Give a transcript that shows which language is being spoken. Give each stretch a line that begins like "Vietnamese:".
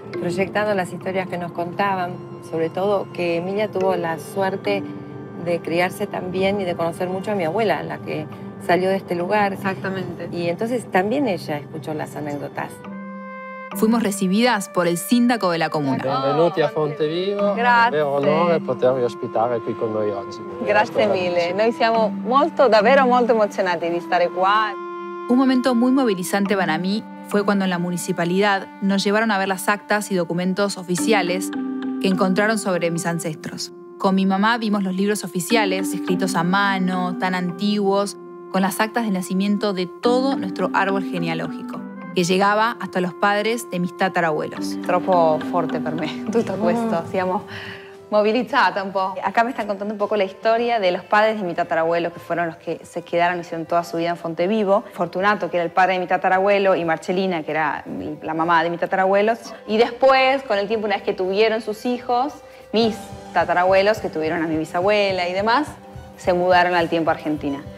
Spanish: Proyectando las historias que nos contaban, sobre todo que Emilia tuvo la suerte de criarse también y de conocer mucho a mi abuela, la que salió de este lugar. Exactamente. Y entonces también ella escuchó las anécdotas. Fuimos recibidas por el sindaco de la comuna.
Italian: Benvenuti a Fontevivo. Grazie. È un onore potervi ospitare qui con noi oggi. Grazie mille. Noi siamo davvero molto emozionati di stare qua.
Spanish: Un momento muy movilizante para mí fue cuando en la municipalidad nos llevaron a ver las actas y documentos oficiales que encontraron sobre mis ancestros. Con mi mamá vimos los libros oficiales, escritos a mano, tan antiguos, con las actas de nacimiento de todo nuestro árbol genealógico, que llegaba hasta los padres de mis tatarabuelos.
Italian: Troppo forte per me tutto questo, siamo movilizzata un po'.
Spanish: Acá me están contando un poco la historia de los padres de mi tatarabuelo, que fueron los que se quedaron y hicieron toda su vida en Fontevivo. Fortunato, que era el padre de mi tatarabuelo, y Marcelina, que era la mamá de mis tatarabuelos. Y después, con el tiempo, una vez que tuvieron sus hijos, mis tatarabuelos, que tuvieron a mi bisabuela y demás, se mudaron al tiempo a Argentina.